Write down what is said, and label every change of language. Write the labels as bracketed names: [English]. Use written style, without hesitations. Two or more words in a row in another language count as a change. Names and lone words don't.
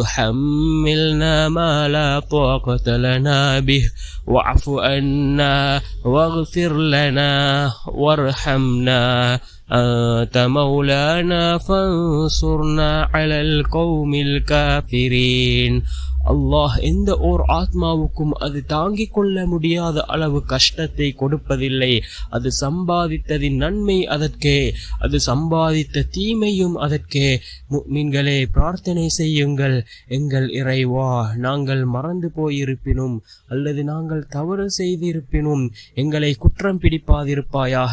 [Arabic] تحملنا ما لا طاقة لنا به واعف عنا واغفر لنا وارحمنا أنت مولانا فانصرنا على القوم الكافرين. [Tamil] அல்லாஹ் எந்த ஓர் ஆத்மாவுக்கும் அது தாங்கிக் கொள்ள முடியாத அளவு கஷ்டத்தை கொடுப்பதில்லை. அது சம்பாதித்ததின் நன்மை அதற்கே, அது சம்பாதித்த தீமையும் அதற்கே. முஃமின்களே, பிரார்த்தனை செய்யுங்கள். எங்கள் இறைவா, நாங்கள் மறந்து போயிருப்பினும் அல்லது நாங்கள் தவறு செய்திருப்பினும் எங்களை குற்றம் பிடிப்பாதிருப்பாயாக.